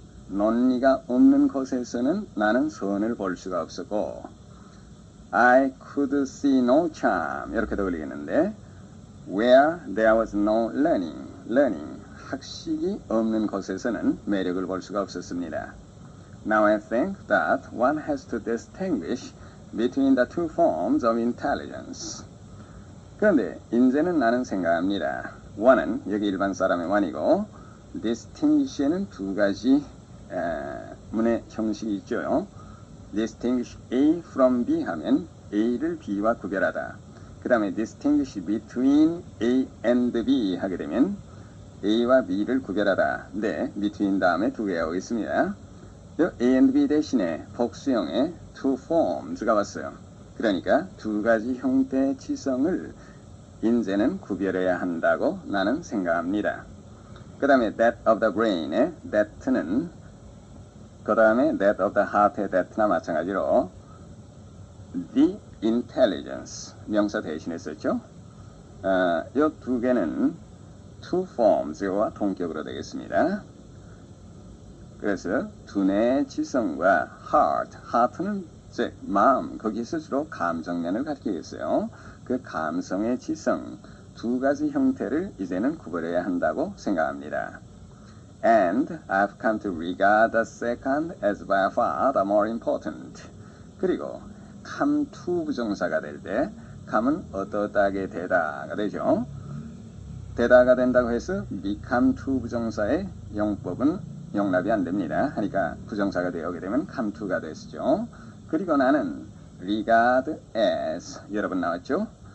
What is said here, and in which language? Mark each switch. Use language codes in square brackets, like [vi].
[ko] 논리가 없는 곳에서는 나는 선을 볼 수가 없었고 [en] I could see no charm. [ko] 이렇게도 걸리겠는데 [en] Where there was no learning. [ko] 학식이 없는 곳에서는 매력을 볼 수가 없었습니다. [en] Now I think that one has to distinguish between the two forms of intelligence. [ko] 그런데 이제는 나는 생각합니다. one은 여기 일반 사람의 one이고 distinguish에는 두 가지 문의 형식이 있죠. [en] distinguish A from B [ko] 하면 A를 B와 구별하다. 그 다음에 [en] distinguish between A and B [ko] 하게 되면 A와 B를 구별하다. 네, between 다음에 두 개가 오겠습니다. A and B 대신에 복수형의 two forms가 왔어요. 그러니까 두 가지 형태의 치성을 인제는 구별해야 한다고 나는 생각합니다. 그 다음에 [en] that of the brain [ko] 의 that는 그 다음에 [en] that of the heart [ko] 의 that나 마찬가지로 the intelligence 명사 대신에 썼죠. 이 두 개는 two forms와 동격으로 되겠습니다. 그래서 두뇌의 지성과 heart는 즉 마음, 거기서 주로 감정면을 가리키겠어요. 그 감성의 지성 두 가지 형태를 이제는 구별해야 한다고 생각합니다. [en] And I've come to regard the second as by far the more important. [ko] 그리고 come to 부정사가 될 때 come은 어떠하게 되다가 되죠. 되다가 된다고 해서 become to 부정사의 용법은 용납이 안 됩니다. 하니까 부정사가 되어오게 되면 come to가 되시죠. 그리고 나는 regard as 여러 번 나왔죠.